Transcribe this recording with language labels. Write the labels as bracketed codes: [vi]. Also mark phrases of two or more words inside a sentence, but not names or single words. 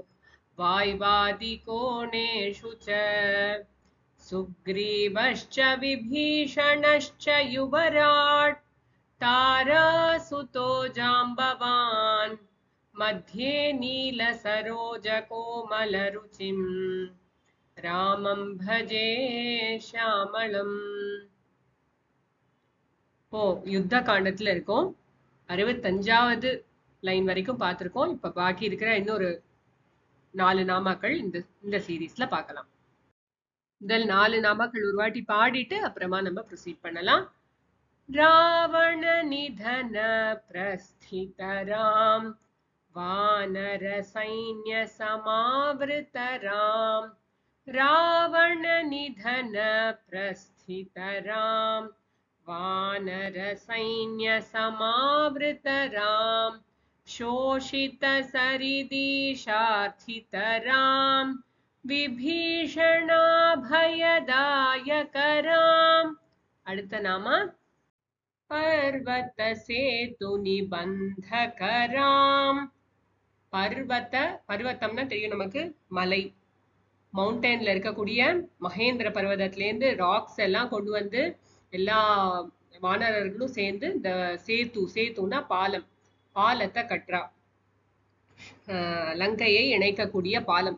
[sa] वाय्वादिकोणेषु च सुग्रीवश्च विभीषणश्च युवराट् तारासुतो जाम्बवान् मध्ये नीलसरोजकोमलरुचिम् रामं भजे श्यामलम्. [ta] இப்போ யுத்த காண்டத்துல இருக்கோம். 65வது லைன் வரைக்கும் பார்த்திருக்கோம். இப்ப பாக்கி இருக்கிற இன்னொரு 4 நாமாக்கள் இந்த சீரீஸ்ல பார்க்கலாம். முதல் 4 நாமாக்கள் ஒரு வாட்டி பாடிட்டு அப்புறமா நம்ம ப்ரொசீட் பண்ணலாம். [sa] रावण निधन प्रस्थितराम वानर सैन्य समावृतराम रावण निधन प्रस्थितराम वानर सैन्य समावृतराम शोषित सरिदिशार्थितराम विभीषणाभयदायकराम. [ta] அடுத்த நாம [sa] पर्वत सेतु निबंधकराम. [ta] பர்வத்தம்னா தெரியும் நமக்கு, மலை. மவுண்டன்ல இருக்கக்கூடிய மகேந்திர பர்வதத்திலேருந்து ராக்ஸ் எல்லாம் கொண்டு வந்து எல்லா வானரர்களும் சேர்ந்து இந்த சேத்துனா பாலத்தை கட்டுறா. லங்கையை இணைக்கக்கூடிய பாலம்.